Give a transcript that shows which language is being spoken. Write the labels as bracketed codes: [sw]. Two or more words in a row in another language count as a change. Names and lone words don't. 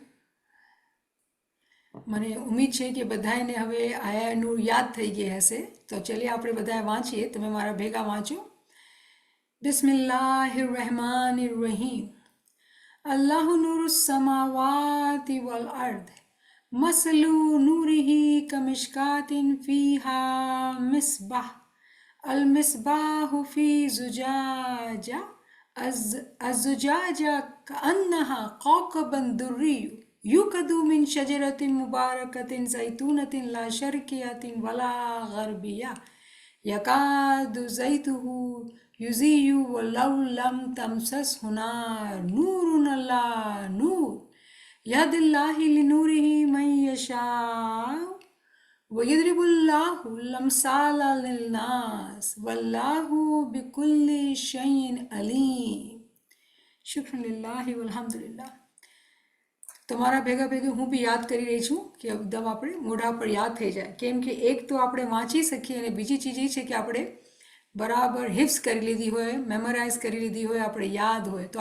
[gu] મને ઉમ્મીદ છે કે બધાને હવે આયા નૂર યાદ થઈ ગઈ હશે તો ચલીએ આપણે બધાએ વાંચીએ તમે મારા ભેગા વાંચો [ar] بسم الله الرحمن الرحيم الله نور السماوات والأرض مثل نوره كمشكاة فيها مصباح المصباح في زجاجة الزجاجة كأنها كوكب دري يوقد من شجرة مباركة زيتونة لا شرقية ولا غربية يكاد زيته يضيء ولو لم تمسسه نار نور على نور يد الله لنوره من يشاء ويضرب الله الأمثال للناس والله بكل شيء عليم شكر لله والحمد لله [gu] તમારા ભેગા ભેગી હું બી યાદ કરી રહી છું કે એકદમ આપણે મોઢા પર યાદ થઈ જાય કેમ કે એક તો આપણે વાંચી શકીએ અને બીજી ચીજ એ છે કે આપણે બરાબર હિફ્સ કરી લીધી હોય મેમરાઇઝ કરી લીધી હોય આપણે યાદ હોય તો